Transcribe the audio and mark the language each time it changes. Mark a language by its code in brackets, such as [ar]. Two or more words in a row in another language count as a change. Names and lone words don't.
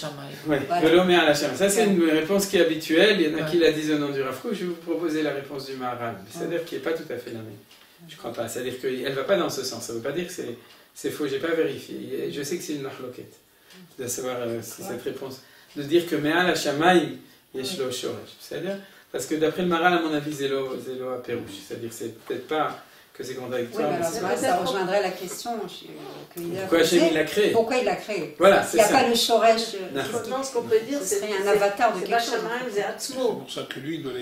[fr] Oui, ça c'est une réponse qui est habituelle, il y en a qui la disent au nom du Rav Kook, je vais vous proposer la réponse du Maharal, c'est-à-dire qui n'est pas tout à fait la même. Je ne crois pas, c'est-à-dire qu'elle ne va pas dans ce sens, ça ne veut pas dire que c'est faux, je n'ai pas vérifié, je sais que c'est une marloquette de savoir si cette réponse... de dire que [he] מעל השמים יש לו שורש. [fr] C'est-à-dire, parce que d'après le Maharal, à mon avis, [he] זה לא הפירוש. [fr] C'est-à-dire, c'est peut-être pas que c'est contradictoire. Oui, mais alors ça rejoindrait la question pourquoi Hachem il l'a créé. Pourquoi il l'a créé? Voilà, il n'y a pas le shoresh. Maintenant, ce qu'on peut dire, c'est un avatar de quelque chose. C'est pour ça que lui, il doit les